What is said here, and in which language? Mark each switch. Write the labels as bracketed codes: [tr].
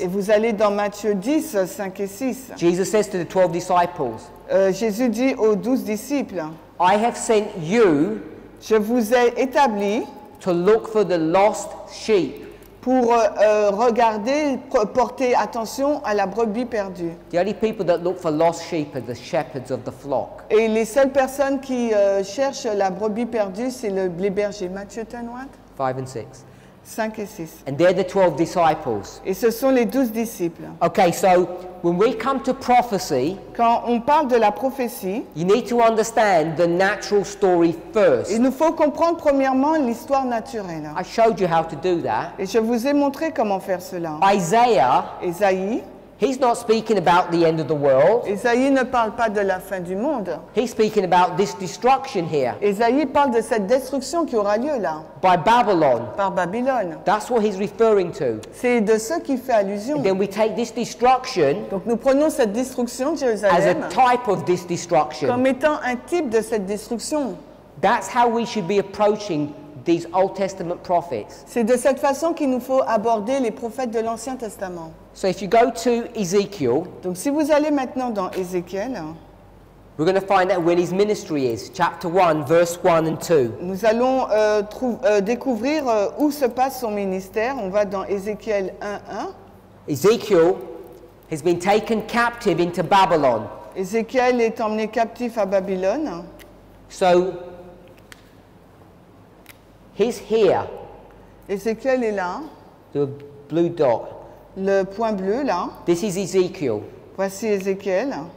[fr] et vous allez dans Matthieu 10, 5 et 6. [en] Jesus says to the 12 disciples, [fr] Jésus dit aux 12 disciples, [en] I have sent you [fr] je vous ai établi [en] to look for the lost sheep. [fr] pour regarder, porter attention à la brebis perdue. [en] The only people that look for lost sheep are the shepherds of the flock. [fr] Et les seules personnes qui cherchent la brebis perdue, c'est les bergers. Matthieu 10, [en] what? 5 and 6. [fr] 5 et 6. [en] And they're the 12 disciples. [fr] Et ce sont les 12 disciples. [en] Okay, so when we come to prophecy, [fr] Quand on parle de la prophétie, [en] you need to understand the natural story first. [fr] il nous faut comprendre premièrement l'histoire naturelle. [en] I showed you how to do that. [fr] Et je vous ai montré comment faire cela. [en] Isaiah, [fr] Ésaïe, [en] he's not speaking about the end of the world. [fr] Ésaïe ne parle pas de la fin du monde. [en] He's speaking about this destruction here [fr] Ésaïe parle de cette destruction qui aura lieu là, [en] by Babylon. [fr] par Babylone. [en] That's what he's referring to. [fr] C'est de ce qui fait allusion. [en] Then we take this destruction [fr] Donc nous prenons cette destruction de [en] as a [fr] Jérusalem [en] type of this destruction. [fr] comme étant un type de cette destruction. [en] That's how we should be approaching these Old Testament prophets. [fr] C'est de cette façon qu'il nous faut aborder les prophètes de l'Ancien Testament. [en] So if you go to Ezekiel, [fr] Donc si vous allez maintenant dans Ézéchiel, [en] we're going to find out when his ministry is, chapter 1, verse 1 and 2. [fr] nous allons découvrir où se passe son ministère. On va dans Ézéchiel 1:1. [en] Ezekiel has been taken captive into Babylon. [fr] Ézéchiel est emmené captif à Babylone. [en] So he's here, [fr] Ézéchiel est là, [en] the blue dot. [fr] le point bleu là. [en] This is Ezekiel. [fr] Voici Ézéchiel.